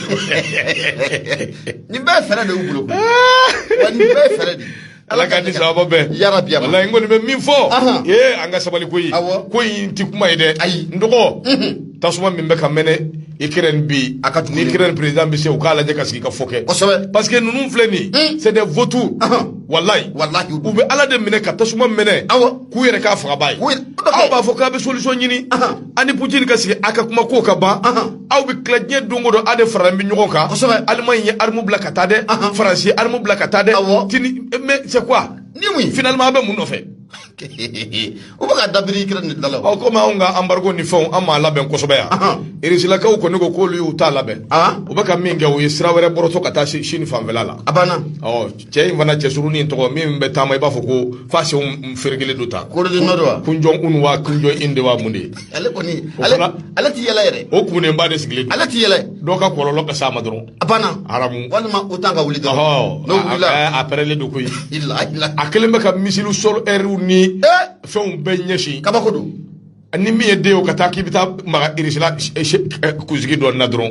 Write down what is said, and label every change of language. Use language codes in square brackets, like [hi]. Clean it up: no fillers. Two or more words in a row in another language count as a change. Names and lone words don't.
[bm] nin bɛɛ fɛɛrɛ de y'u bolo wa nin bɛɛ fɛɛrɛ de ala ka ni sababa bɛɛ yarabi walahi n kɔni bɛ min fɔ an ka sabali ko in ko in ti kuma ye dɛ ayi n dɔgɔ tasuma min bɛ ka mɛnɛ Ukraine bi ni Ukraine président bɛ se u k'a lajɛ ka sigi ka fɔ kɛ kosɛbɛ [fr] parce que [bm] ninnu filɛ nin [fr] c'est des vautours [bm] wallahi u bɛ ala de minɛ ka tasuma minɛ k'u yɛrɛ k'a fagaba ye aw b'a fɔ k'a bɛ solution ɲini ani Putin ka sigi a ka kuma ko ka ban aw bɛ tila diɲɛ don o don a de faralen bɛ ɲɔgɔn kan kosɛbɛ Allemagne ye arme bila ka taa dɛ France ye arme bila ka taa dɛ [fr] mais c'est quoi [bm] ni mun finalement a bɛ mun nɔfɛ o bɛ ka dabiri Ukraine de la komi anw ka embargo ni fɛnw an m'a labɛn kosɛbɛ yan Rusilakaw kɔni ko k'olu y'u t'a labɛn u bɛ ka min kɛ o ye sira wɛrɛ bɔrɔtɔ ka taa Chine fanfɛla la a banna cɛ in fana cɛsurunin tɔgɔ min bɛ taama i b'a fɔ ko f'a senw ferekelen do ta Corée du Nord wa Kim Jong Un wa Kim Jong Il de wa mun de ale kɔni ale tɛ yɛlɛ yɛrɛ o kunnenba de sigilen ale tɛ yɛlɛ dɔw ka kɔlɔlɔ ka s'a ma dɔrɔn a banna aramu walima OTAN ka wuli dɔrɔn n'o wulila a pɛrɛlen do koyi a kelen bɛ ka [fr] missile sol air [bm] ni fɛnw bɛɛ ɲɛsin kabako don ni mi ye den o ka taa k'i bɛ taa maga irisila kunsigi dɔ na dɔrɔn